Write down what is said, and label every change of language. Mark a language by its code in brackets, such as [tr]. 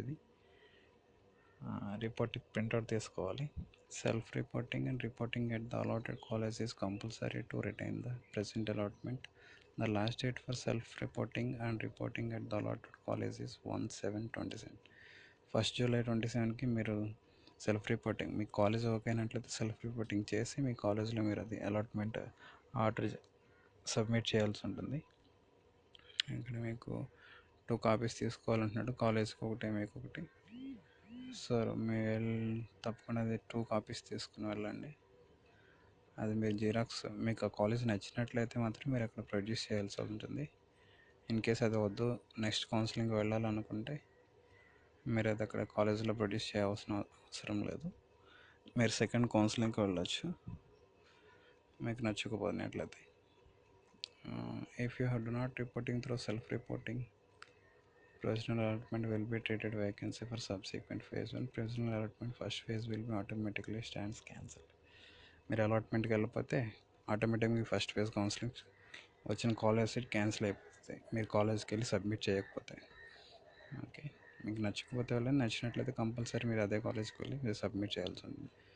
[te] ఇది report printout తీసుకోవాలి. [en] Self reporting and reporting at the allotted college is compulsory to retain the present allotment. The last date for self-reporting and reporting at the allotted college is 1/7/27. [te] 1st July 27కి మీరు self reporting, మీ college okay అయినట్లయితే self reporting చేసి మీ కాలేజ్లో మీరు అది allotment order submit చేయాల్సి ఉంటుంది. ఇక్కడ మీకు 2 కాపీస్ తీసుకోవాలంటున్నాడు, కాలేజ్కి ఒకటి, మీకు ఒకటి. సో మీరు తప్పకుండా అది 2 కాపీస్ తీసుకుని వెళ్ళండి. అది మీరు జిరాక్స్, మీకు ఆ కాలేజ్ నచ్చినట్లయితే మాత్రం మీరు అక్కడ ప్రొడ్యూస్ చేయాల్సి ఉంటుంది. ఇన్ కేస్ అది వద్దు, నెక్స్ట్ కౌన్సిలింగ్కి వెళ్ళాలనుకుంటే మీరు అది అక్కడ కాలేజీలో ప్రొడ్యూస్ చేయాల్సిన అవసరం లేదు. మీరు సెకండ్ కౌన్సిలింగ్కి వెళ్ళొచ్చు, మీకు నచ్చకపోయినట్లయితే. [en] If you do not reporting through self-reporting, provisional allotment will be treated vacancy for subsequent phase. When provisional allotment first phase will be automatically stands cancelled. [te] మీరు అలాట్మెంట్కి వెళ్ళిపోతే ఆటోమేటిక్గా మీ ఫస్ట్ ఫేజ్ కౌన్సిలింగ్ వచ్చిన కాలేజ్ సీట్ క్యాన్సిల్ అయిపోతుంది, మీరు కాలేజ్కి వెళ్ళి submit చేయకపోతే. Okay, మీకు నచ్చకపోతే వెళ్ళండి, నచ్చినట్లయితే కంపల్సరీ మీరు అదే కాలేజ్కి వెళ్ళి మీరు సబ్మిట్ చేయాల్సి ఉంటుంది.